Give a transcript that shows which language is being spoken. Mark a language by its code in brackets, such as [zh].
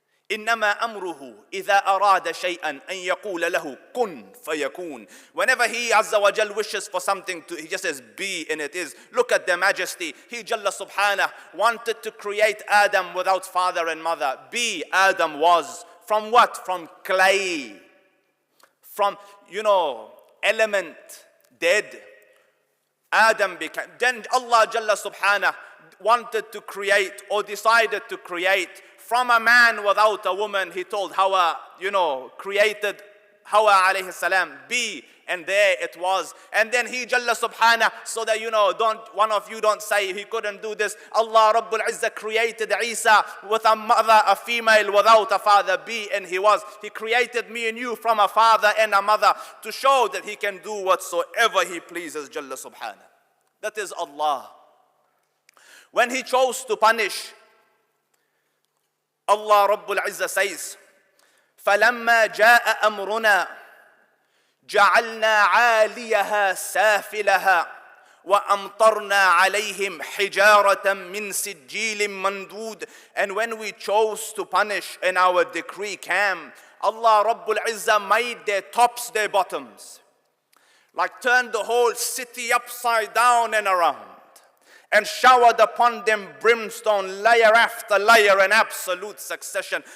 [ar] إنما أمره إذا أراد شيئا أن يقول له كن فيكون. [en] Whenever He Azza wa Jal wishes for something, He just says be, and it is. Look at the majesty. He Jalla Subhanahu wanted to create Adam without father and mother. Be, Adam was. From what? From clay. From, element, dead. Adam became. Then Allah Jalla Subhanahu wanted to create, or decided to create, from a man without a woman. He told Hawa, created Hawa alayhi salam, be, and there it was. And then he Jalla Subhanahu, so that one of you don't say he couldn't do this. Allah Rabbul Izzah created Isa with a mother, a female without a father, be, and he was. He created me and you from a father and a mother to show that he can do whatsoever he pleases, Jalla Subhanahu. That is Allah. When he chose to punish, Allah Rabbul Izzah says, [ar] فَلَمَّا جَاءَ أَمْرُنَا جَعَلْنَا عَالِيَهَا سَافِلَهَا وَأَمْطَرْنَا عَلَيْهِمْ حِجَارَةً مِّن سِجِّيلٍ مَّنْضُودٍ. [en] And when we chose to punish in our decree came, Allah Rabbul Izzah made their tops their bottoms. Like turned the whole city upside down and around, and showered upon them brimstone, layer after layer, in absolute succession.